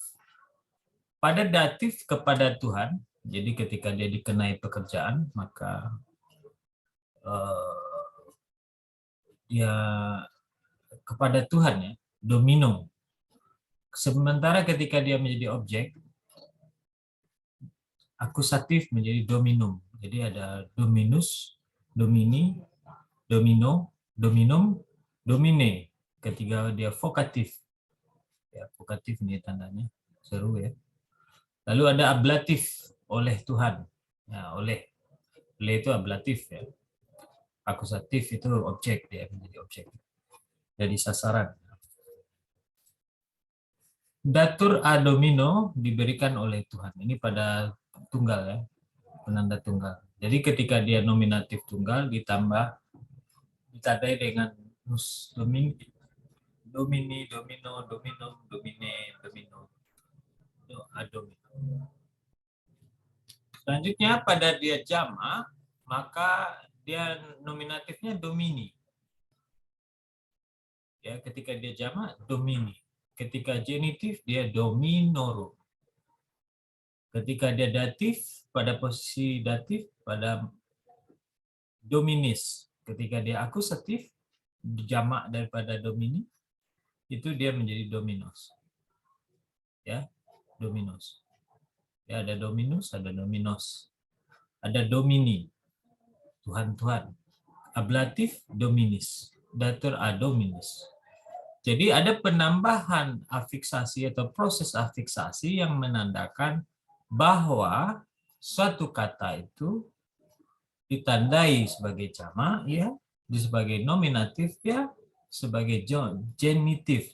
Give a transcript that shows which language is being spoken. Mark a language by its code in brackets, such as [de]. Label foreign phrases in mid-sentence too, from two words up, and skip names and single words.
[id] Pada datif kepada Tuhan, jadi ketika dia dikenai pekerjaan, maka dia kepada Tuhan ya, domino. Sementara ketika dia menjadi objek, akusatif menjadi dominum. Jadi ada [la] dominus, domini, domino, dominum, domine. [id] Ketika dia vokatif, ya vokatif ini tandanya seru ya. Lalu ada ablatif, oleh Tuhan. Nah, oleh itu ablatif ya. Akusatif itu objek, dia menjadi objek. Jadi sasaran. [la] Datur a domino [id] diberikan oleh Tuhan. Ini pada tunggal ya, penanda tunggal. Jadi ketika dia nominatif tunggal ditandai dengan [la] nus domini, domini, domino, dominum, domine, domino, a domino. [id] Selanjutnya pada dia jamak, maka dia nominatifnya domini. Ya, ketika dia jamak domini. Ketika genitif dia dominorum. Ketika dia datif pada posisi datif pada dominis. Ketika dia akusatif jamak daripada domini itu dia menjadi dominos. Ya, dominos. Ya, ada dominus, ada dominos. Ada domini. Tuhan-tuhan. [la] Ablatif dominis. Datur a dominis. [id] Jadi ada penambahan afiksasi atau proses afiksasi yang menandakan bahwa suatu kata itu ditandai sebagai jamak ya, sebagai nominatif ya, sebagai genitif.